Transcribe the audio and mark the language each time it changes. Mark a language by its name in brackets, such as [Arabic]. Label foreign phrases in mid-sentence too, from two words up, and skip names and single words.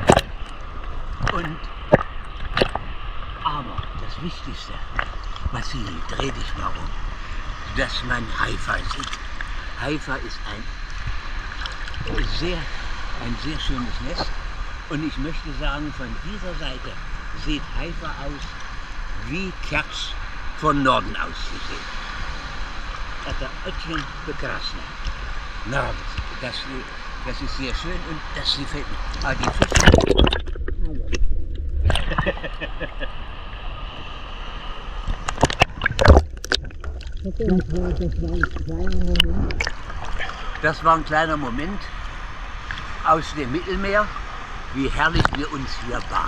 [German] Und aber das Wichtigste, Vassili, dreh dich mal um, dass man Haifa sieht. Haifa ist ein sehr schönes Nest. Und ich möchte sagen, von dieser Seite sieht Haifa aus wie Kerch von Norden aus gesehen. [Russian] Это очень прекрасно. Нравится. [German] Das ist sehr schön und das gefällt mir. Aber die Das war ein kleiner Moment aus dem Mittelmeer, wie herrlich wir uns hier baden.